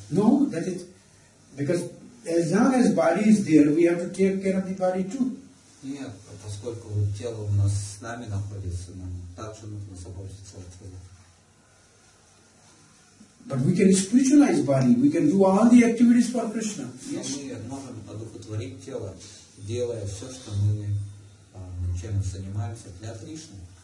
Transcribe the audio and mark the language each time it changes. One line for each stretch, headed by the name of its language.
English: No, that is because as long as body is there, we have to take care of the body too.
Russian: Нет, поскольку тело у нас с нами находится, нам также нужно заботиться о теле.
English: But we can spiritualize body. We can do all the activities for Krishna.
Russian: Но
English: Yes.
Russian: мы можем одухотворить тело, делая все, что мы чем занимаемся для Кришны.